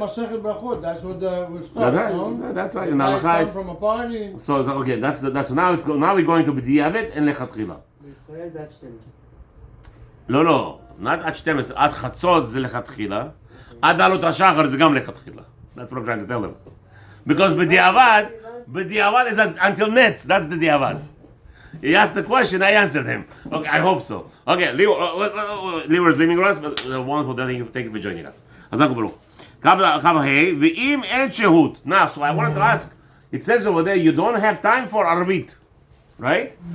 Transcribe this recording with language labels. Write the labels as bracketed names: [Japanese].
[English] That's what Masechet Brachot, that's what we start, no? That's right. Guys come from a party. So okay, that's now we're going to b'diavad and lechatchila. [Hebrew] בישראל זה עד 12. לא, [English] not [Hebrew] עד 12, עד חצות זה לכתחילה, עד עלות השחר זה גם לכתחילה. [English] That's what I'm trying to tell them. Because b'diavad is until nets, that's the diavad. He asked the question, I answered him. Okay, I hope so. Okay, Leor is leaving us, but wonderful, thank you for joining us. Hazak Baruch. Kav Hei, v'im en shehut. Now, so I wanted to ask, it says over there, you don't have time for Arvit. Right?